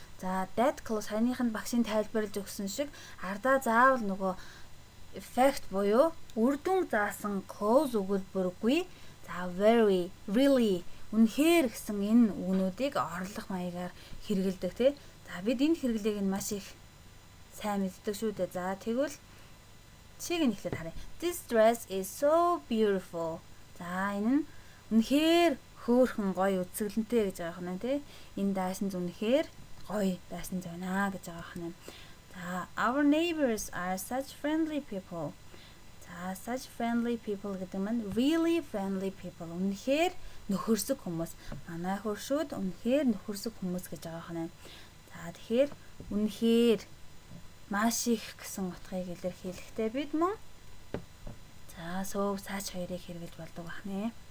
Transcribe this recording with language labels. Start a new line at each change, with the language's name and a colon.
Mongolian: За that clause саяныханд багшийн тайлбарлаж өгсөн шиг ардаа заавал нөгөө effect буюу үр дүн заасан close өгүүлбэргүй. За very, really, үнэхээр гэсэн энэ үгнүүдийг орлох маягаар хэрэгэлдэг тий. За бид энэ хэрэглээг нь маш их сайн мэддэг шүү дээ. За тэгвэл чиг нь ихлээр харъя.
English: This dress is so beautiful.
Mongolian: За энэ нь үнэхээр хөөрхөн гоё үзэсгэлэнтэй гэж байгаа юм тий. Энэ даашинз үнэхээр гоё даашинз байна гэж байгаа юм.
English: За our neighbors are such friendly people. За such friendly people гэдэг нь really friendly people.
Mongolian: Үнэхээр нөхөрсөг хүмүүс. Манай хөршүүд үнэхээр нөхөрсөг хүмүүс гэж байгаа юм. За тэгэхээр үнэхээр маш их гэсэн утгыг илэрхийлэхдээ бид мөн за so such хоёрыг хэрэглэж болдог байна.